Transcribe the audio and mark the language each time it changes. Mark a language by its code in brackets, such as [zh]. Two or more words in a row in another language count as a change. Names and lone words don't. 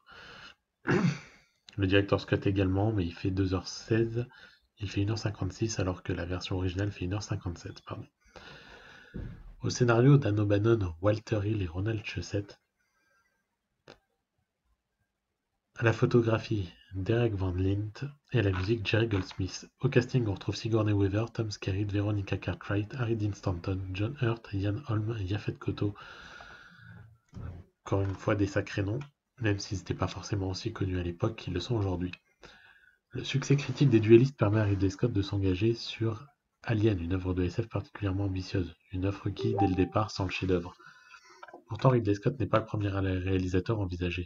[fr] Le Director's Cut également, mais il fait 2h16, il fait 1h56 alors que la version originale fait 1h57, pardon. Au scénario, Dan O'Bannon, Walter Hill et Ronald Shusett. À la photographie, Derek Van Lint et à la musique, Jerry Goldsmith. Au casting, on retrouve Sigourney Weaver, Tom Skerritt, Veronica Cartwright, Harry Dean Stanton, John Hurt, Ian Holm, Yaphet Kotto. Encore une fois des sacrés noms, même s'ils n'étaient pas forcément aussi connus à l'époque qu'ils le sont aujourd'hui. Le succès critique des duellistes permet à Ridley Scott de s'engager sur Alien, une œuvre de SF particulièrement ambitieuse, une œuvre qui, dès le départ, sent le chef-d'œuvre. Pourtant, Ridley Scott n'est pas le premier réalisateur envisagé.